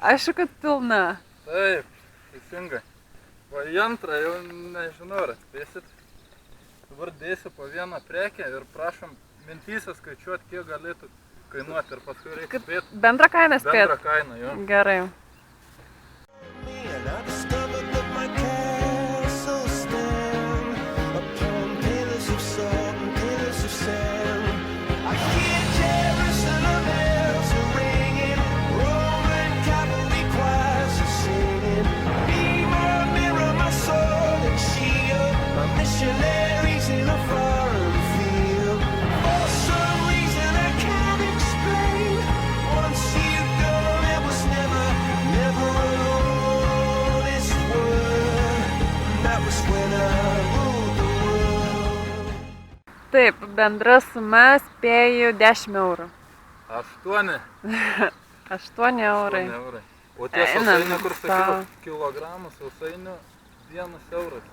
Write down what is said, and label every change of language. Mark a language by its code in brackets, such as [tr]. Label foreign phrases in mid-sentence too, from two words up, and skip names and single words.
[lt] Aišku, kad pilna. Taip, teisingai. Va į antrą jau nežinau, ar atspėsit. Dabar dėsiu po vieną prekę ir prašom mintyse skaičiuoti, kiek galėtų kainuoti ir paskui reikia spėti. Bendrą kainą spėt? Bendrą kainą, jo. Gerai. [en] And I discovered that my castle stand upon pillars of salt and pillars of sand. I hear Jerusalem bells are ringing, Roman cavalry choirs are singing. Be my mirror, my sword and shield, my missionaries in a foreign field. For some reason I can't explain, once you go there was never alone. [lt] Taip, bendra suma spėju 10 eurų. 8. 8 eurai. O tie Einam sausainiai, kur sau. sakiau, kilogramų sausainių 1 euras.